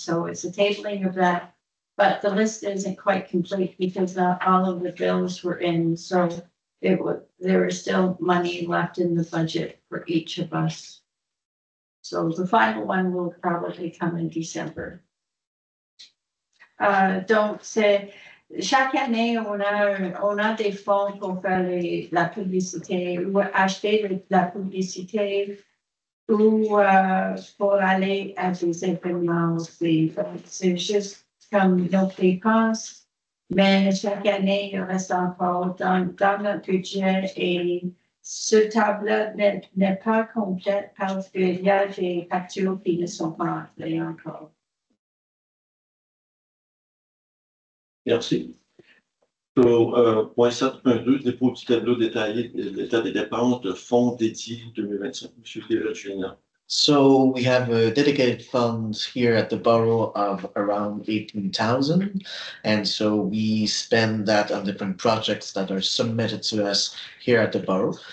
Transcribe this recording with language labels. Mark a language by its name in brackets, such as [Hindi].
[English] So it's a tabling of that. But the list isn't quite complete because not all of the bills were in. So there is still money left in the budget for each of us. So the final one will probably come in December. [French] Donc, chaque année, on a des fonds pour faire la publicité ou acheter de la publicité ou pour aller à des événements aussi. C'est juste comme nos dépenses, mais chaque année, il reste encore dans notre budget et ce tableau n'est pas complète parce qu'il y a des factures qui ne sont pas entrées encore. Merci. Point 7.2, dépôt du tableau détaillé de l'état des dépenses de fonds dédiés 2025. Monsieur Julien. [English] So we have a dedicated fund here at the borough of around 18,000. And so we spend that on different projects that are submitted to us here at the borough.